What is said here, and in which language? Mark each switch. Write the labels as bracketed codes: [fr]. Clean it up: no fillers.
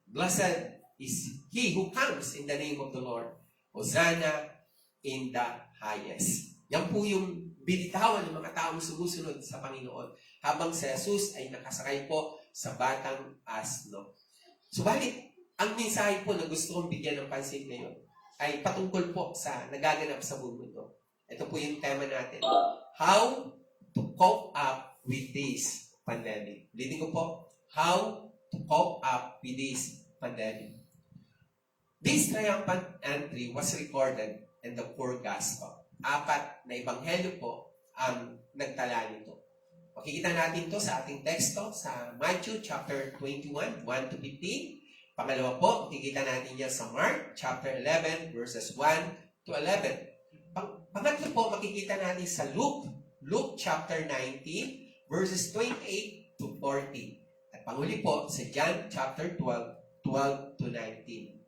[en] Blessed is he who comes in the name of the Lord. Hosanna in the highest. [tl] Yan po yung binitawan ng mga taong sumusunod sa Panginoon habang si Jesus ay nakasakay po sa batang asno. Subalit, ang mensahe po na gusto kong bigyan ng pansin ngayon ay patungkol po sa nagaganap sa mundo. Ito po yung tema natin. [en] How to cope up with this pandemic. [tl] Ulitin ko po. [en] How to cope up with this pandemic. This triumphant entry was recorded in the four gospel. [tl] 4 na ebanghelyo po ang nagtala nito. Makikita natin to sa ating teksto sa Matthew chapter 21, 1 to 15. Pangalawa po, makikita natin yan sa Mark chapter 11, verses 1 to 11. Pangatlo po, makikita natin sa Luke chapter 19, verses 28 to 40. At panghuli po, sa John chapter 12, 12 to 19.